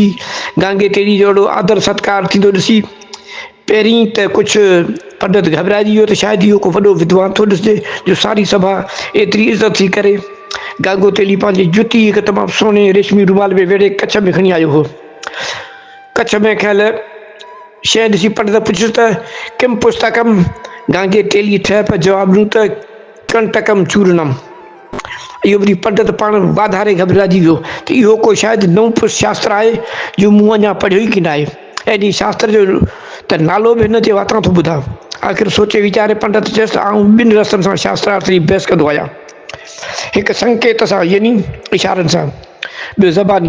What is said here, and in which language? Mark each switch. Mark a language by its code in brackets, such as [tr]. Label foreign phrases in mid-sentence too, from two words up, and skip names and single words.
[sd] गांगे तेली जो अहिड़ो आदर सत्कार थींदो ॾिसी पहिरीं त कुझु पंडित घबराइजी वियो त शायदि इहो को वॾो विद्वान थो ॾिसिजे जो सारी सभा एतिरी इज़त थी करे। गांगो तेली पंहिंजी जुती हिकु तमामु सोने रेशमी रुमाल में वेड़े कच्छ में खणी आयो हो। कच्छ में खयल शइ ॾिसी पंडित पुछियुसि त [sa] किम पुस्तकम। [sd] गांगे तेली ठह पियो जवाबु ॾिनो त [sa] कंटकम चूर्णम। [sd] इहो वरी पंडित पाण वाधारे घबराइजी वियो त इहो को शायदि नओं शास्त्र आहे जो मूं अञा पढ़ियो ई किन आहे, ऐं शास्त्र जो त नालो बि हिन जे वातां थो ॿुधां। आख़िर सोचे वीचारे पंडित चयसि त आउं ॿिनि रस्तनि सां शास्त्रार्थ जी बहस कंदो आहियां, हिकु संकेत सां यानी इशारनि सां, ॿियो ज़बानी।